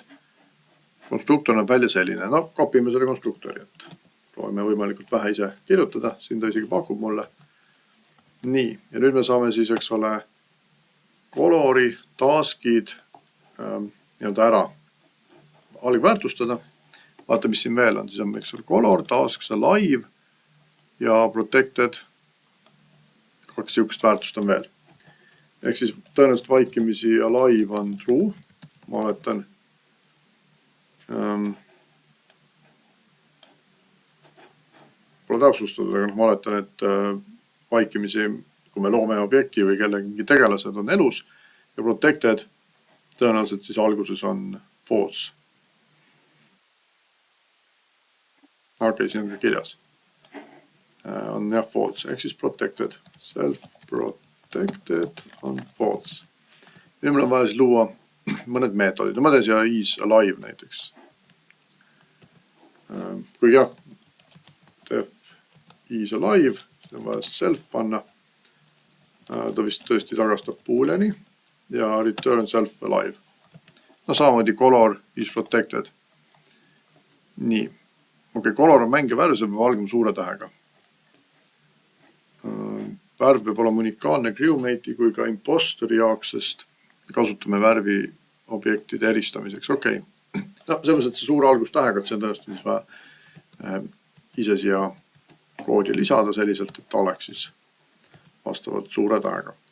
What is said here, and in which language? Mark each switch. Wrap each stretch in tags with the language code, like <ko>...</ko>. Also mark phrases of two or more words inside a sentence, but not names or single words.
<et>Konstruktor on välja selline. No, kopime selle konstruktori, et proovime võimalikult vähe ise kirjutada. Siin ta isegi pakub mulle. Nii, ja nüüd me saame siis, eks ole, colori, taskid ära algväärtustada. Vaata, mis siin veel on. Siis on, eks ole,</et> <en>color, tasks, alive</en> <et>ja protected. Kaks siukest väärtust on veel. Ehk siis tõenäoliselt vaikimisi alive on true. Ma oletan. Pole täpsustatud, aga ma oletan, et vaikimisi, kui me loome objekti või kellegi tegelased on elus ja protected, tõenäoliselt siis alguses on false. Okei, siin on ka kirjas. On jah false, ehk siis protected. Self-protected on false. Nüüd meil on vaja siis luua mõned meetodid. Ma teen siia</et> <en>is alive</en> <et>näiteks. Kui jah,</et> <en>def is alive,</en> <et>on vaja self panna. Ta vist tõesti tagastab booleani ja</et> <en>return self alive.</en> <et>No samamoodi</et> <en>color is protected.</en> <et>Nii. Okei, color on mängija värv, see peab algama suure tähega. Värv peab olema unikaalne crewmate'i kui ka impostori jaoks, sest kasutame värvi objektide eristamiseks. Okei. No, selles, et see suure algustähega, et see on tõesti siis vaja ise siia koodi lisada selliselt, et ta oleks siis vastavalt suure tähega.</et>